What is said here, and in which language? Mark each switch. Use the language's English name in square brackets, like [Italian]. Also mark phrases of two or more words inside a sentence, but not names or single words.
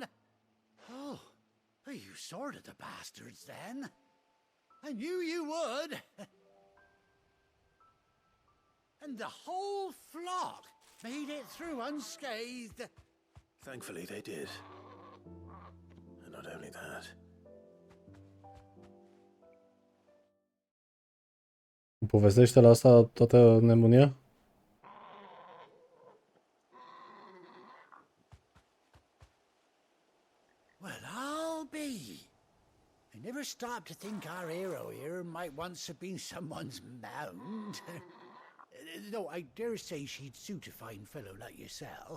[English] Oh, you sorted the bastards then. I knew you would. And the whole flock made it through unscathed. Thankfully, they did. And not only that. [Romanian] Povestește la asta toată nebunia? [English] Well, I'll be. I never stopped to think our hero here might once have been someone's mount. Though I dare say she'd suit a fine fellow like yourself.